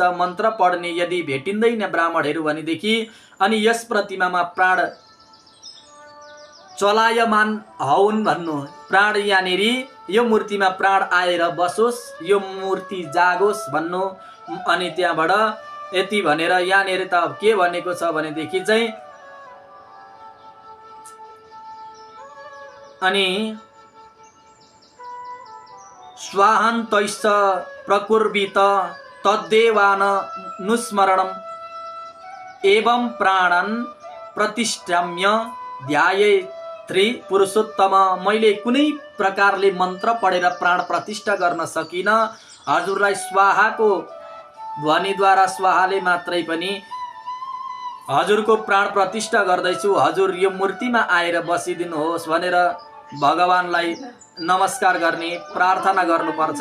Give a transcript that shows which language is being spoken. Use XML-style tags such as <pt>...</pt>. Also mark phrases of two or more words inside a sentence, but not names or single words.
<ne>मन्त्र पढ्ने यदि भेटिँदैन ब्राह्मणहरू भनेदेखि अनि यस प्रतिमामा प्राण चलायमान हौन् भन्नु, प्राण यहाँनिर यो मूर्तिमा प्राण आएर बसोस्, यो मूर्ति जागोस् भन्नु। अनि त्यहाँबाट यति भनेर यहाँनिर त के भनेको छ भनेदेखि चाहिँ अनि</ne> <sa>स्वाहान्तैश्च प्रकुर्वित तद्देवान नुस्मरणम् एवं प्राणन प्रतिष्ठाम्य ध्याये त्रि पुरुषोत्तम।</sa> <ne>मैले कुनै प्रकारले मन्त्र पढेर प्राण प्रतिष्ठा गर्न सकिन, हजुरलाई स्वाहाको ध्वनिद्वारा स्वाहाले मात्रै पनि हजुरको प्राण प्रतिष्ठा गर्दैछु, हजुर यो मूर्तिमा आएर बसिदिनुहोस् भनेर भगवानलाई नमस्कार गर्ने, प्रार्थना गर्नुपर्छ।</ne>